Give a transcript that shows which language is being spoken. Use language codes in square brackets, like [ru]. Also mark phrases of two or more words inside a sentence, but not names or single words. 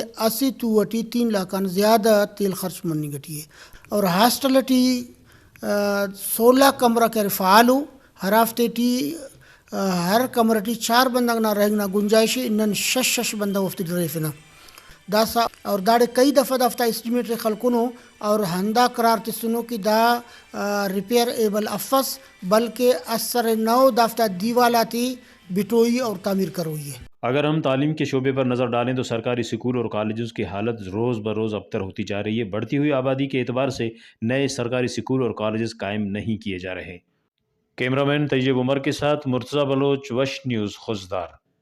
[brh] اسی تو اٹی 3 لاکھان زیادہ تیل خرچ منی گٹی ہے اور ہاسٹلٹی 16 کمرہ کرے فعالو ہر ہفتے ٹی ہر کمرٹی 4 بندہ نہ رہنا گنجائش انن 6 بندہ وفتی ڈریفنا داسا اور داڑے کئی دفعہ دفتہ اسٹیمیٹ خلقنو اور ہندا قرار تسنو کہ دا ریپیئر ایبل افس بلکہ اثر نو دفتہ دیوالاتی بٹوئی اور تعمیر کروئی ہے۔ [ur] اگر ہم تعلیم کے شعبے پر نظر ڈالیں تو سرکاری اسکول اور کالجز کی حالت روز بروز ابتر ہوتی جا رہی ہے۔ بڑھتی ہوئی آبادی کے اعتبار سے نئے سرکاری اسکول اور کالجز قائم نہیں کیے جا رہے۔ کیمرہ مین طیب عمر کے ساتھ مرتضی بلوچ، وش نیوز، خوزدار۔